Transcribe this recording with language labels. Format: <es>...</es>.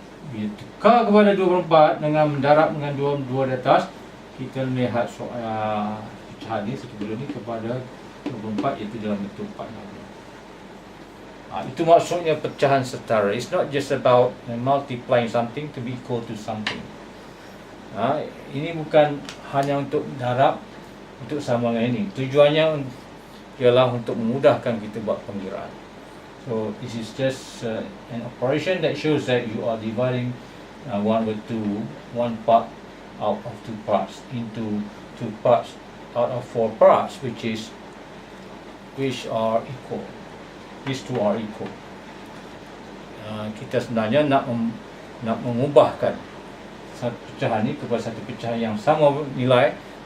<ms>Bila tukar kepada 2/4 dengan mendarab dengan 2 di atas, kita melihat pecahan ni 1/2 ni kepada 2/4, iaitu dalam bentuk 4 bahagian. Itu maksudnya pecahan setara.</ms> <en>It's not just about multiplying something to be equal to something.</en> <ms>Ini bukan hanya untuk darab, untuk sama dengan ini. Tujuannya ialah untuk memudahkan kita buat pengiraan.</ms> <en>So this is just an operation that shows that you are dividing 1/2, 1 part out of 2 parts into 2 parts out of 4 parts, which are equal. These two are equal.</en> <ms>Kita sebenarnya nak mengubahkan satu pecahan ni kepada satu pecahan yang sama nilai.</ms>